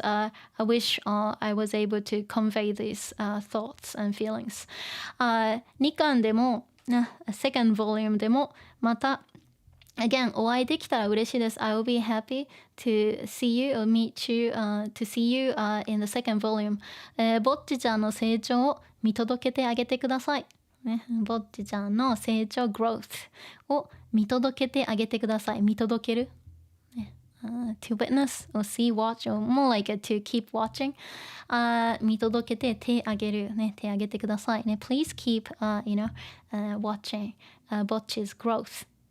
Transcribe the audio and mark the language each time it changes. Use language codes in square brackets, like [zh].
[en] I wish I was able to convey these thoughts and feelings. [ja] 2巻でも、 [en] second volume [ja] でも、また、 [en] again [ja] お会いできたら嬉しいです。 [en] I will be happy to see you or meet you, to see you, in the second volume. [ja] ぼっちちゃんの成長を見届けてあげてください。ね、ぼっちちゃんの成長 growth を見届けてあげてください。見届ける、ね、 [en] to witness or see, watch, or more like to keep watching. [ja] 見届けて手あげる、ね、手あげてくださいね。 [en] Please keep, watching, Bocchi's growth.